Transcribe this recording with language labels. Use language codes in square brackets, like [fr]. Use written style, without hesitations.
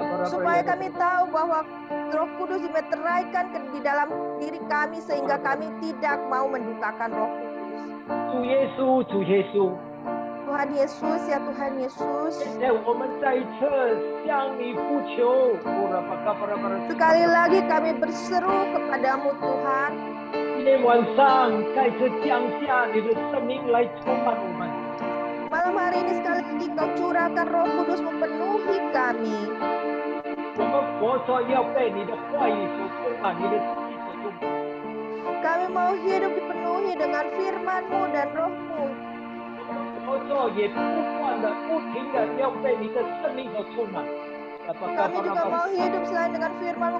[id] Supaya kami tahu bahwa Roh Kudus dimeteraikan di dalam diri kami sehingga kami tidak mau mendukakan Roh Kudus. [zh] 主耶稣，主耶稣， [id] Tuhan Yesus, ya Tuhan Yesus. [zh] 现在我们再一次向你呼求。 [id] Sekali lagi kami berseru kepadamu Tuhan. [zh] 今天晚上再次降下你的圣灵来充满我们。 [id] Malam hari ini sekali lagi Kau curahkan Roh Kudus memenuhi kami. [zh] 我们活着要被你的话语所充满，你的旨意所充满。 [id] Kami mau hidup dipenuhi dengan firman-Mu dan Roh-Mu. [zh] 活着也不断的、不停的要被你的圣灵所充满。 [id] Kami juga mau hidup selain dengan firman-Mu.